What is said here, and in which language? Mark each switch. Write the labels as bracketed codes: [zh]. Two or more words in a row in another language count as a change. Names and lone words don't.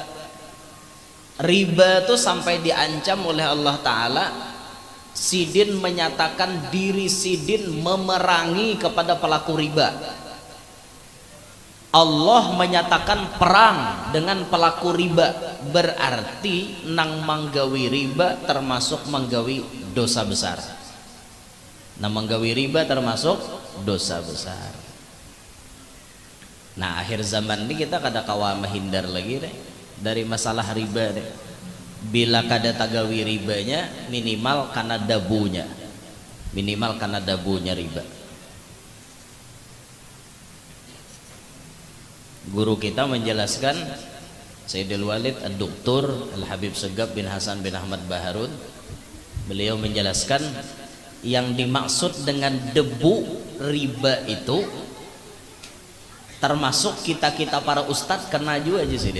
[id] Riba itu sampai diancam oleh Allah Ta'ala. [bjn] Sidin menyatakan diri Sidin memerangi kepada pelaku riba. [id] Allah menyatakan perang dengan pelaku riba, [bjn] berarti nang manggawi riba termasuk manggawi dosa besar. Nang manggawi riba termasuk dosa besar. Nah, akhir zaman ini kita kada kawa menghindar lagi deh dari masalah riba deh. Bila kada tagawi ribanya, minimal karena dabunya, [id] riba. Guru kita menjelaskan, Sayyidul Walid Ad-Doktor Al-Habib Segaf bin Hasan bin Ahmad Baharun, beliau menjelaskan yang dimaksud dengan debu riba itu termasuk kita para ustadz kena juga aja sih.